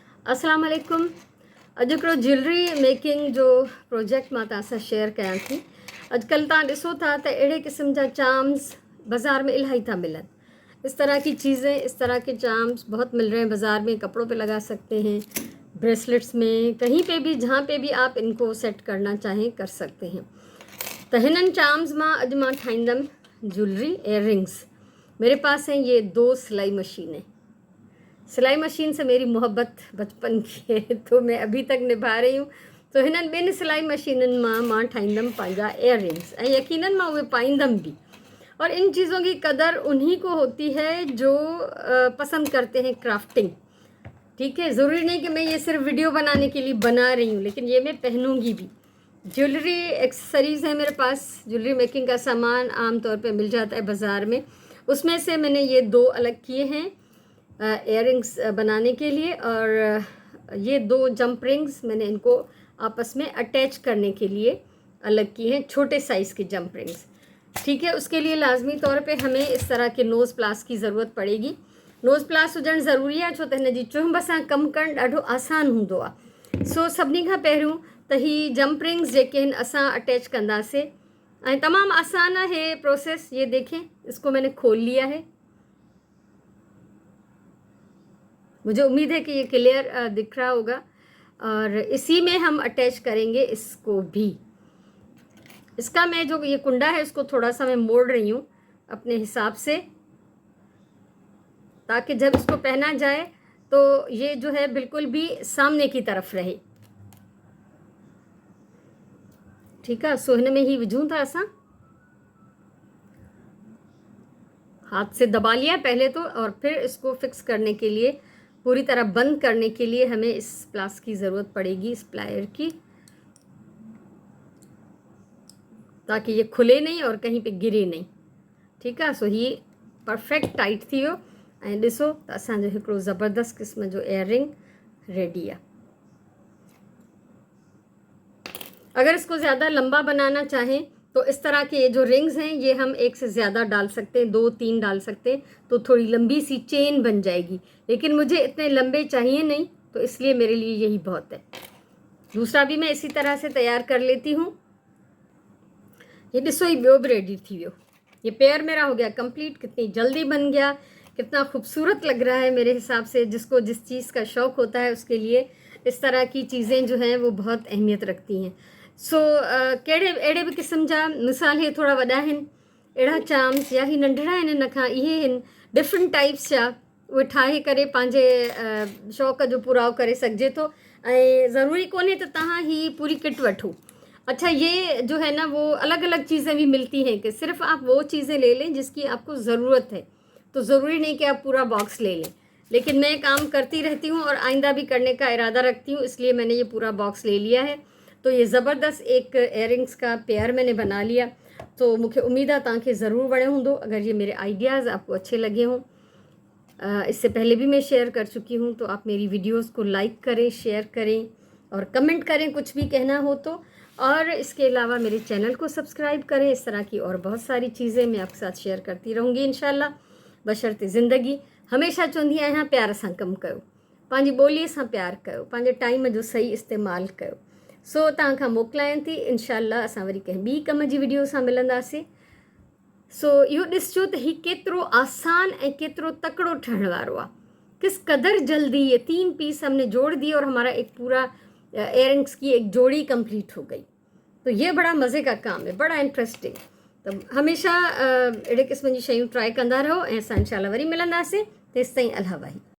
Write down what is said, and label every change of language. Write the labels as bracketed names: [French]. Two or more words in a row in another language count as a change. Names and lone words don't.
[Arabic] السلام عليكم. [Sindhi] अॼु हिकिड़ो [English] jewelry making [Sindhi] जो प्रोजेक्ट मां तव्हां सां शेयर कयां थी। अॼुकल्ह तव्हां ॾिसो था त अहिड़े क़िस्म जा चार्म्स बाज़ार में इलाही था मिलनि। [Hindi] इस तरह की चीज़ें, इस तरह के चार्म्स बहुत मिल रहे हैं बाज़ार में। कपड़ों पे लगा सकते हैं, ब्रेसलेट्स में, कहीं पे भी, जहाँ पे भी आप इनको सेट करना चाहें कर सकते हैं। [Sindhi] त हिननि चार्म्स मां अॼु मां ठाहींदमि [English] jewelry earrings. [Hindi] मेरे पास हैं ये 2 सिलाई मशीनें। सिलाई मशीन से मेरी मोहब्बत बचपन की है, तो मैं अभी तक निभा रही हूँ। [Sindhi] तो हिननि 2 सिलाई मशीननि मां ठाहींदमि पंहिंजा इयररिंग्स, ऐं यकीनन मां उहे पाईंदमि भी। [Hindi] और इन चीज़ों की कदर उन्हीं को होती है जो पसंद करते हैं क्राफ्टिंग। ठीक है, ज़रूरी नहीं कि मैं ये सिर्फ वीडियो बनाने के लिए बना रही हूँ, लेकिन ये मैं पहनूंगी भी। [English] jewelry accessories [Hindi] है मेरे पास। [English] jewelry making [Hindi] का सामान आम तौर पे मिल जाता है बाज़ार में। उसमें से मैंने ये 2 अलग किए हैं इयररिंग्स बनाने के लिए, और ये 2 [English] jump rings [Hindi] मैंने इनको आपस में अटैच करने के लिए अलग किए हैं, छोटे साइज़ के [English] jump rings. [Hindi] ठीक है, उसके लिए लाजमी तौर पे हमें इस तरह के [English] nose pliers [Hindi] की ज़रूरत पड़ेगी। [English] nose pliers [Sindhi] हुजणु ज़रूरी आहे, छो त हिन जी चुंब सां कमु करणु ॾाढो आसान हूंदो आहे। सो सभिनी खां पहिरियों त ही [English] jump rings [Sindhi] जेके आहिनि असां अटैच कंदासीं, ऐं तमामु आसान है प्रोसेस। [Hindi] ये देखें, इसको मैंने खोल लिया है। मुझे उम्मीद है कि ये क्लियर दिख रहा होगा। और इसी में हम अटैच करेंगे इसको भी। इसका मैं जो ये कुंडा है इसको थोड़ा सा मैं मोड़ रही हूँ अपने हिसाब से, ताकि जब इसको पहना जाए तो ये जो है बिल्कुल भी सामने की तरफ रहे। [Sindhi] ठीक है, सो हिन में ही विझूं था असां। [Hindi] हाथ से दबा लिया पहले तो, और फिर इसको फिक्स करने के लिए, पूरी तरह बंद करने के लिए हमें इस प्लास की ज़रूरत पड़ेगी, इस प्लायर की, ताकि ये खुले नहीं और कहीं पे गिरे नहीं। [Sindhi] ठीक है, सो ही [English] perfect tight [Sindhi] थी वियो। ऐं ॾिसो त असांजो हिकिड़ो ज़बरदस्त क़िस्म जो इयररिंग रेडी आहे। [Hindi] अगर इसको ज़्यादा लंबा बनाना चाहें तो इस तरह के ये जो रिंग्स हैं ये हम 1 से ज़्यादा डाल सकते हैं, 2-3 डाल सकते हैं, तो थोड़ी लंबी सी चेन बन जाएगी। लेकिन मुझे इतने लंबे चाहिए नहीं, तो इसलिए मेरे लिए यही बहुत है। दूसरा भी मैं इसी तरह से तैयार कर लेती हूँ। [Sindhi] ये ॾिसो, ही ॿियो बि रेडी थी वियो। [Hindi] ये पेयर मेरा हो गया कंप्लीट। कितनी जल्दी बन गया, कितना खूबसूरत लग रहा है। मेरे हिसाब से जिसको जिस चीज़ का शौक़ होता है उसके लिए इस तरह की चीज़ें जो हैं वो बहुत अहमियत रखती हैं। [Sindhi] सो कहिड़े अहिड़े बि क़िस्म जा, मिसाल हे थोड़ा वॾा आहिनि अहिड़ा चार्म्स, या ही नंढड़ा आहिनि, हिन खां इहे आहिनि [English] different types [Sindhi] जा, उहे ठाहे करे पंहिंजे शौक़ जो पुराव करे सघिजे थो। ऐं ज़रूरी कोन्हे त तव्हां ही पूरी किट वठो। [Hindi] अच्छा, ये जो है ना वो अलग अलग चीज़ें भी मिलती हैं कि सिर्फ आप वो चीज़ें ले लें जिसकी आपको ज़रूरत है, तो ज़रूरी नहीं कि आप पूरा बॉक्स ले लें। लेकिन मैं काम करती रहती हूँ और आइंदा भी करने का इरादा रखती हूँ, इसलिए मैंने ये पूरा बॉक्स ले लिया है। तो ये ज़बरदस्त एक इयररिंग्स का पेयर मैंने बना लिया। [Sindhi] तो मूंखे उम्मीद आहे तव्हांखे ज़रूर वणियो हूंदो। [Hindi] अगर ये मेरे आइडियाज़ आपको अच्छे लगे हों, इससे पहले भी मैं शेयर कर चुकी हूँ, तो आप मेरी वीडियोस को लाइक करें, शेयर करें और कमेंट करें कुछ भी कहना हो तो। और इसके अलावा मेरे चैनल को सब्सक्राइब करें। इस तरह की और बहुत सारी चीज़ें मैं आपके साथ शेयर करती रहूँगी इंशाल्लाह, बशर्ते ज़िंदगी। [Sindhi] हमेशा चवंदी आहियां प्यार सां कमु कयो, पंहिंजी ॿोलीअ सां प्यार कयो, पंहिंजे टाइम जो सही इस्तेमालु कयो। सो तव्हां खां मोकिलायां थी। इंशाल्लाह असां वरी कंहिं ॿी कम जी वीडियो सां मिलंदासीं। सो इहो ॾिसजो त हीउ केतिरो आसान ऐं केतिरो तकिड़ो ठहण वारो आहे। [Hindi] किस कदर जल्दी ये 3 पीस हमने जोड़ दिए और हमारा एक पूरा इयररिंग्स की एक जोड़ी कंप्लीट हो गई। तो ये बड़ा मज़े का काम है, बड़ा इंटरेस्टिंग। [Sindhi] तो हमेशा अहिड़े क़िस्म जी शयूं ट्राई कंदा रहो, ऐं असां इंशाल्लाह वरी मिलंदासीं। तेसिताईं अल्लाह वाही।